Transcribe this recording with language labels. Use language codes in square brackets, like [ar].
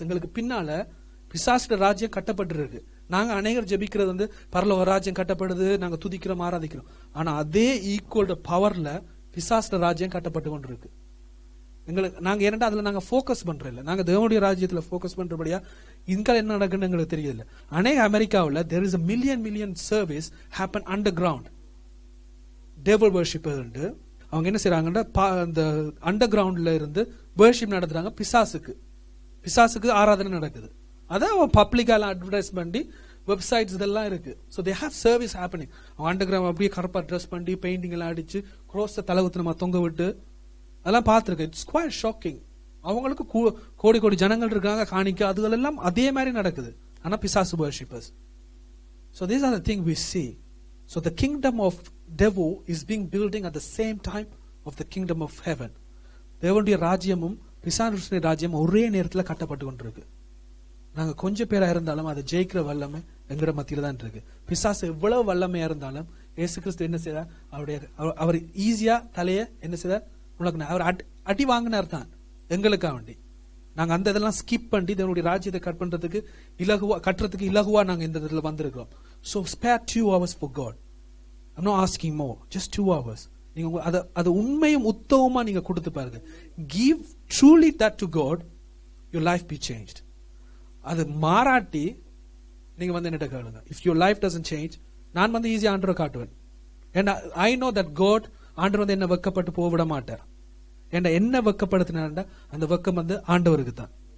[ta] எங்களுக்கு பின்னால பிசாசுட ராஜ்யம் கட்டப்பட்டு இருக்கு. நாங்க அநேகர் ஜெபிக்கிறது வந்து பரலோக ராஜ்யம் கட்டப்படுது, நாங்க துதிக்கிறோம், ஆராதிக்கிறோம். ஆனா அதே ஈக்குவல் பவர்ல பிசாசுல ராஜ்யம் கட்டப்பட்டு கொண்டிருக்கு. எங்களுக்கு நாங்க ஏன்னா அதுல நாங்க போக்கஸ் பண்றோம் இல்ல, நாங்க தேவனுடைய ராஜ்யத்துல போக்கஸ் பண்றபடியா இங்க என்ன நடக்குன்னு எங்களுக்கு தெரியல. அநேக அமெரிக்காவில் [en] there is a million service happen underground. devil worshipers [ta] உண்டு. அவங்க என்ன செய்யறாங்கன்னா அந்த அண்டர் கிரவுண்ட்ல இருந்து வர்ஷிப் நடத்துறாங்க. பிசாசுக்கு ஆராதனை நடக்குது. அதான் அவன் பப்ளிக்கால அட்வர்டைஸ் பண்ணி வெப்சைட்ஸ் இதெல்லாம் இருக்கு. [en] So they have service happening. [ta] Under ground அப்படியே கருப்பா ட்ரெஸ் பண்ணி பெயிண்டிங் எல்லாம் அடிச்சு குரோஸ தலகுத்து நம்ம தொங்க விட்டு அதெல்லாம் பார்த்துருக்கேன். [en] It's quite shocking. [ta] அவங்களுக்கு கோடி கோடி ஜனங்கள் இருக்காங்க காணிக்க, அதுகளெல்லாம் அதே மாதிரி நடக்குது. ஆனா பிசாசு worshippers. [en] So these are the things we see. So the kingdom of devil is being building at the same time of the kingdom of heaven. [ta] தேவனுடைய ராஜ்யமும் பிசாசுடைய ராஜ்யமும் ஒரே நேரத்தில் கட்டப்பட்டு கொண்டிருக்கு. நாங்க கொஞ்சம் பேரா இருந்தாலும் அதை ஜெயிக்கிற வல்லமை எங்கட மத்தியில தான் இருக்கு. பிசாசு எவ்வளவு வல்லமையா இருந்தாலும் இயேசு கிறிஸ்து என்ன செய்தார்? அவர் ஈஸியா தலைய என்ன செய்தார்? உனக்கு அவர் அடி வாங்கினார் தான் எங்களுக்காக வேண்டி. நாங்க அந்த இதெல்லாம் ஸ்கிப் பண்ணி தேவனுடைய ராஜ்யத்தை கட்டுறதுக்கு இலகுவா நாங்க இந்த இடத்துல வந்திருக்கிறோம். [en] So spare 2 hours for God. I'm not asking more, just 2 hours. [ta] நீங்க அது உண்மையும் உத்தமமா நீங்க கொடுத்து பாருங்க. [en] Give truly that to God, your life be changed. [ta] அது மாறாட்டி நீங்க வந்து என்னட்ட கேளுங்க. [en] If your life doesn't change, [ta] நான் வந்து ஈஸியா ஆண்டவரை காட்டுவேன். [en] And I know that God [ta] ஆண்டவர் வந்து என்ன வெக்கப்பட்டு போக விட மாட்டார். என்ன வெக்கப்படுத்தினா அந்த வெக்கம் வந்து ஆண்டவருக்கு தான்.